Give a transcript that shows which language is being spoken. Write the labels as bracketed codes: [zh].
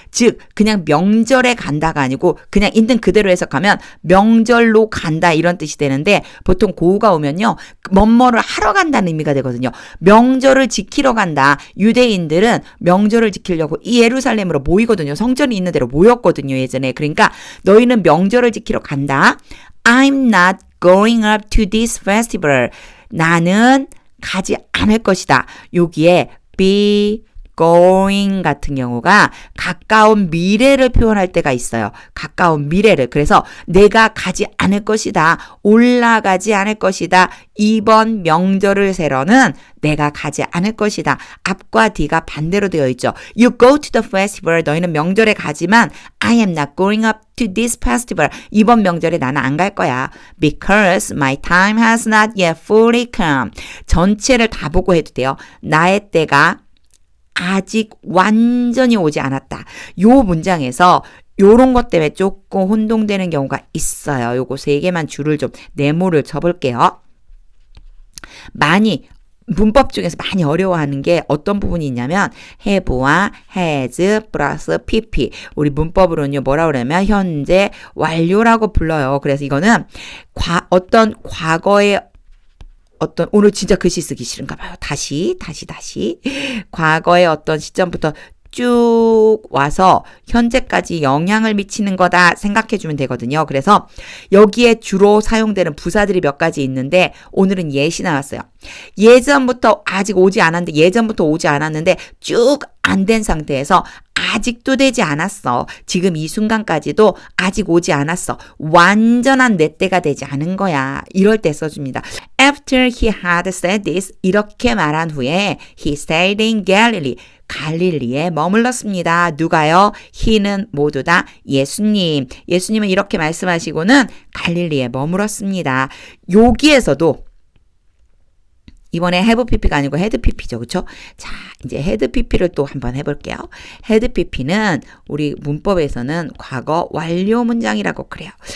[ko] 즉 그냥 명절에 간다가 아니고 그냥 있는 그대로 해석하면 명절로 간다 이런 뜻이 되는데 보통 고우가 오면요. 뭐뭐를 하러 간다는 의미가 되거든요. 명절을 지키러 간다. 유대인들은 명절을 지키려고 이 예루살렘으로 모이거든요. 성전이 있는 데로 모였거든요. 예전에. 그러니까 너희는 명절을 지키러 간다. [en] I'm not going up to this festival. [ko] 나는 가지 않을 것이다. 여기에 be going 같은 경우가 가까운 미래를 표현할 때가 있어요. 가까운 미래를. 그래서 내가 가지 않을 것이다. 올라가지 않을 것이다. 이번 명절을 세러는 내가 가지 않을 것이다. 앞과 뒤가 반대로 되어 있죠. [en] You go to the festival. [ko] 너희는 명절에 가지만 [en] I am not going up to this festival. [ko] 이번 명절에 나는 안 갈 거야. [en] Because my time has not yet fully come. [ko] 전체를 다 보고 해도 돼요. 나의 때가 아직 완전히 오지 않았다. 요 문장에서 요런 것 때문에 조금 혼동되는 경우가 있어요. 요거 세 개만 줄을 좀 네모를 쳐볼게요. 많이 문법 중에서 많이 어려워하는 게 어떤 부분이 있냐면 have와 has 플러스 pp. 우리 문법으로는요 뭐라 그러냐면 현재 완료라고 불러요. 그래서 이거는 어떤 과거의 어떤 오늘 진짜 글씨 쓰기 싫은가 봐요. 다시 과거의 어떤 시점부터 쭉 와서 현재까지 영향을 미치는 거다 생각해 주면 되거든요. 그래서 여기에 주로 사용되는 부사들이 몇 가지 있는데 오늘은 예시 나왔어요. 예전부터 오지 않았는데 쭉 안 된 상태에서 아직도 되지 않았어. 지금 이 순간까지도 아직 오지 않았어. 완전한 내 때가 되지 않은 거야. 이럴 때 써줍니다. [en] After he had said this, [ko] 이렇게 말한 후에 [en] he stayed in Galilee. [ko] 갈릴리에 머물렀습니다. 누가요? he는 모두 다 예수님. 예수님은 이렇게 말씀하시고는 갈릴리에 머물렀습니다. 여기에서도 이번에 have pp가 아니고 had pp죠. 그렇죠? 자, 이제 had pp를 또 한번 해볼게요. had pp는 우리 문법에서는 과거 완료 문장이라고 그래요.